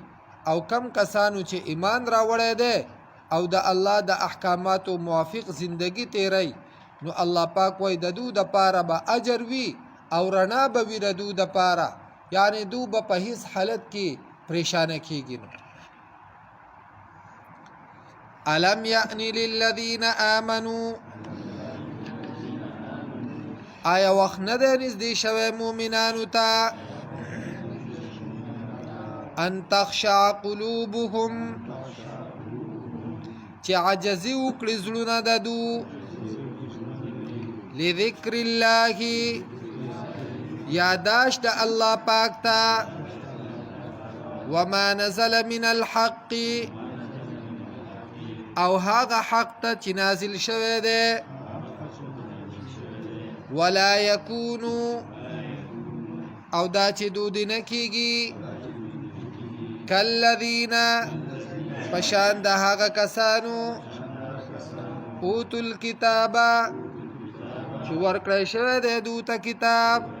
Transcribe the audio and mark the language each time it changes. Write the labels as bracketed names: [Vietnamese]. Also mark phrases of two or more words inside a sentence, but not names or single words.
[Pashto] او کم کسانو چې ایمان راوړی دی او د الله د احکاماتو موافق زندگی تیری، نو الله پاک وایي د دو د پاره به اجر وي او رڼا به وي د دو د پاره، یعنی دو به په هیڅ حالت کې پریشانه کیږي. نو [Arabic] الم یأن للذین آمنوا، [Pashto] آیا وخت نه دی نږدې شوی مؤمنانو ته، [Arabic] ان تخشع قلوبهم، [Pashto] چې عجزي وکړي زړونه د دو، [Arabic] لذکر الله، [Pashto] یاداشت د الله پاک ته، [Arabic] وما نزل من الحق، [Pashto] او هغه حق ته چې نازل شوی دی، [Arabic] ولا یکونو، [Pashto] او دا چې دودی نه کیږي، کالذین، پشان د هغه کسانو، [Arabic] اوتوا الکتاب، [Pashto] چې ورکړی شوی دی دو ته کتاب،